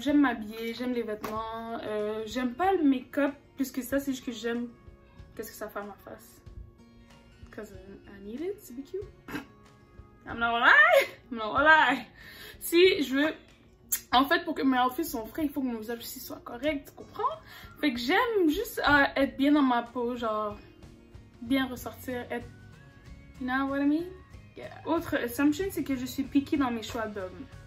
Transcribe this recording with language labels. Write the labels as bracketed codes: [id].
[fr] J'aime m'habiller, j'aime les vêtements. J'aime pas le make-up plus que ça, c'est juste que j'aime qu'est-ce que ça fait à ma face. [en] Because I need it to be cute. I'm not gonna lie. [fr] Si je veux... En fait, pour que mes outfits soient frais, il faut que mon visage aussi soit correct, tu comprends? Fait que j'aime juste être bien dans ma peau, genre... Bien ressortir, être... [en] You know what I mean? Yeah. [fr] Autre assumption, c'est que je suis picky dans mes choix d'hommes.